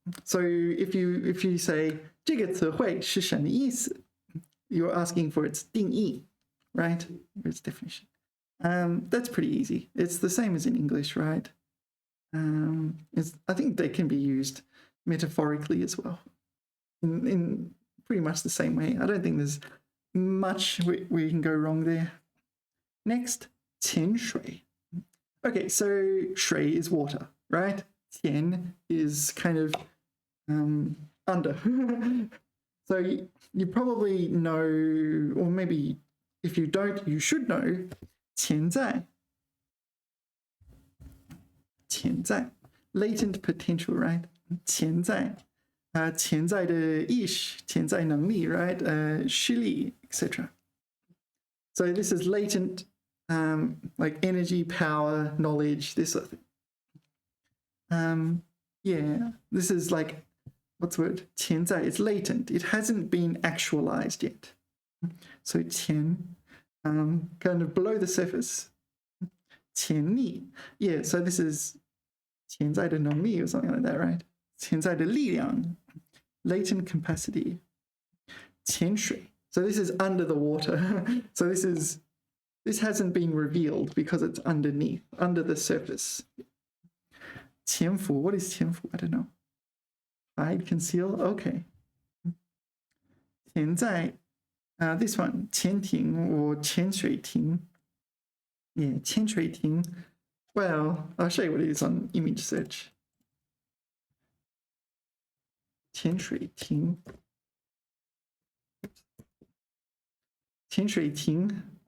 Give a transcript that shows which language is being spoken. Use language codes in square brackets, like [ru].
[en] So if you say [zh] 这个词汇是什么意思? [en] You're asking for its 定义, right? Its definition. That's pretty easy. It's the same as in English, right? I think they can be used metaphorically as well, in pretty much the same way. I don't think there's much where you can go wrong there. Next, 潜水. Okay, so 水 is water, right? 潜 is kind of under. So you probably know, or maybe if you don't, you should know 潜在. 潜在 latent potential, right? [zh] 潜在潜在的意识潜在能力 right? 视力 etc. [en] So this is latent like energy, power, knowledge, this sort of thing. Yeah, this is like, what's the word? 潜在, it's latent. It hasn't been actualized yet. So 潜, kind of below the surface. 潜力, yeah, so this is [zh] 潜在的能力 [en] or something like that, right? [zh] 潜在的力量, [en] latent capacity. 潜水, so this is under the water. So this hasn't been revealed because it's underneath, under the surface. 潜伏, what is 潜伏? I don't know. Hide, conceal, okay. 潜在, this one, 潜艇 or 潜水艇. Yeah, 潜水艇. Well, I'll show you what it is on image search. [zh] 潜水艇. 潜水艇.